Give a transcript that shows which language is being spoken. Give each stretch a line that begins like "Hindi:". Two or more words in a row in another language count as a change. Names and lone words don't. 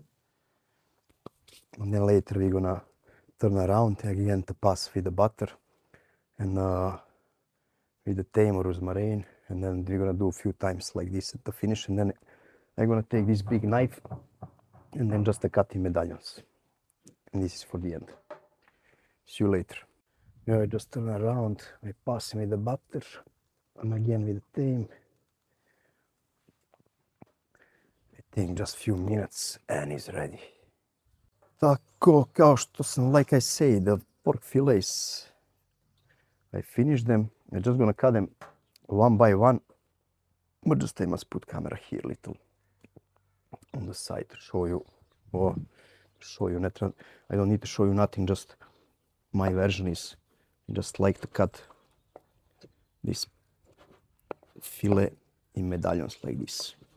English: And then later we're gonna turn around again to pass with the butter and with the thyme or rosemary, and then we're gonna do a few times like this at the finish, and then I'm gonna take this big knife and then just cut in medallions. And this is for the end. See you later. Now I just turn around, I pass with the butter and again with the thyme. I think just few minutes and it's ready.
Bosnian: Tako, kao što sam,
English: like I say, the pork fillets, I finished them. I'm just gonna cut them one by one, but just I must put camera here little on the side to show you, I don't need to show you nothing, just my version is, I just like to cut this fillet in medallions like this.